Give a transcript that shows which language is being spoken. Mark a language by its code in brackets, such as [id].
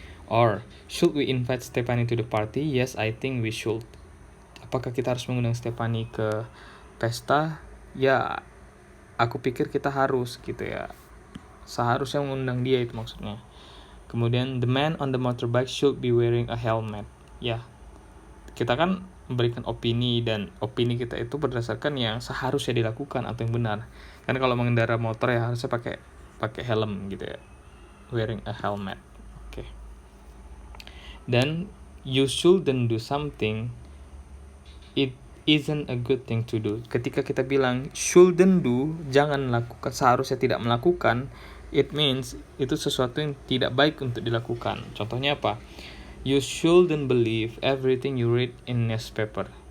[en] Or should we invite Stephanie to the party? Yes, I think we should. [id] Apakah kita harus mengundang Stephanie ke pesta? Ya, aku pikir kita harus gitu ya. Seharusnya mengundang dia, itu maksudnya. Kemudian [en] the man on the motorbike should be wearing a helmet. [id] Ya, kita kan memberikan opini, dan opini kita itu berdasarkan yang seharusnya dilakukan atau yang benar. Kan kalau mengendara motor ya harusnya pakai helm gitu ya. [en] Wearing a helmet. [id] Oke. Dan [en] you shouldn't do something, it isn't a good thing to do. [id] Ketika kita bilang shouldn't do, jangan lakukan, seharusnya tidak melakukan, [en] it means [id] itu sesuatu yang tidak baik untuk dilakukan. Contohnya apa? [en] You shouldn't believe everything you read in newspaper.